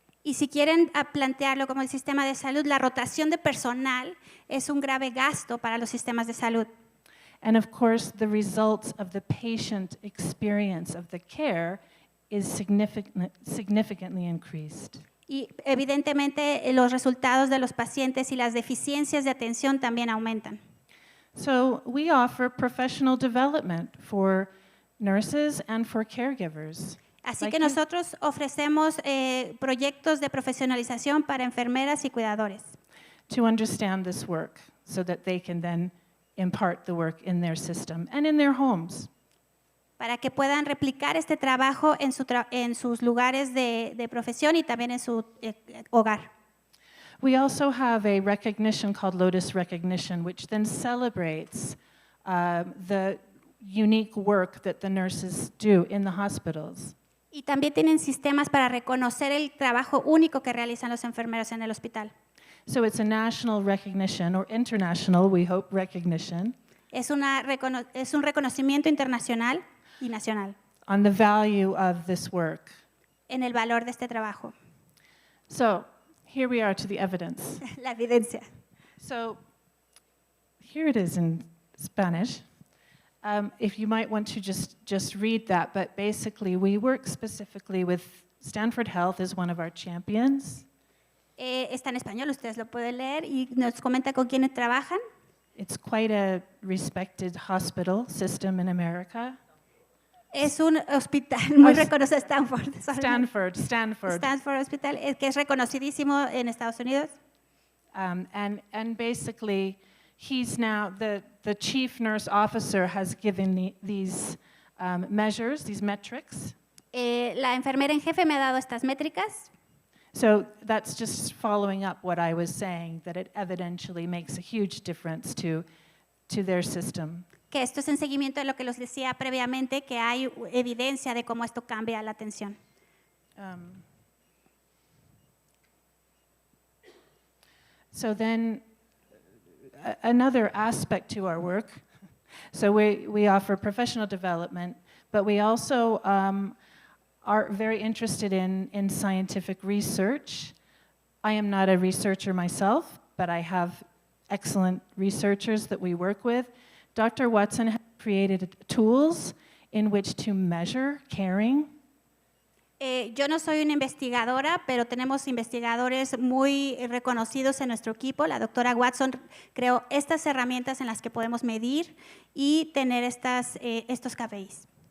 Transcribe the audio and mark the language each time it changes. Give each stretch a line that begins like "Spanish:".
Spanish: Y si quieren plantearlo como el sistema de salud, la rotación de personal es un grave gasto para los sistemas de salud.
English: And of course, the results of the patient experience of the care is significantly increased.
Spanish: Y evidentemente los resultados de los pacientes y las deficiencias de atención también aumentan.
English: So we offer professional development for nurses and for caregivers.
Spanish: Así
English: Like
Spanish: que
English: you-
Spanish: nosotros ofrecemos proyectos de profesionalización para enfermeras y cuidadores.
English: to understand this work so that they can then impart the work in their system and in their homes.
Spanish: para que puedan replicar este trabajo en sus lugares de profesión y también en su hogar.
English: We also have a recognition called Lotus Recognition, which then celebrates the unique work that the nurses do in the hospitals.
Spanish: Y también tienen sistemas para reconocer el trabajo único que realizan los enfermeros en el hospital.
English: So it's a national recognition, or international, we hope, recognition,
Spanish: Es un reconocimiento internacional y nacional
English: on the value of this work.
Spanish: en el valor de este trabajo,
English: So here we are to the evidence.
Spanish: la evidencia.
English: So here it is in Spanish. If you might want to just read that, but basically we work specifically with Stanford Health is one of our champions.
Spanish: Está en español, ustedes lo pueden leer y nos comenta con quiénes trabajan.
English: It's quite a respected hospital system in America.
Spanish: Es un hospital muy reconocido, Stanford. Stanford Hospital, que es reconocidísimo en Estados Unidos.
English: And basically, he's now, the chief nurse officer has given these measures, these metrics.
Spanish: La enfermera en jefe me ha dado estas métricas.
English: So that's just following up what I was saying, that it evidentially makes a huge difference to their system.
Spanish: Que esto es en seguimiento de lo que les decía previamente, que hay evidencia de cómo esto cambia la atención.
English: So then, another aspect to our work, so we offer professional development, but we also are very interested in scientific research. I am not a researcher myself, but I have excellent researchers that we work with. Dr. Watson has created tools in which to measure caring.
Spanish: Yo no soy una investigadora, pero tenemos investigadores muy reconocidos en nuestro equipo. La doctora Watson creó estas herramientas en las que podemos medir y tener estos KPIs.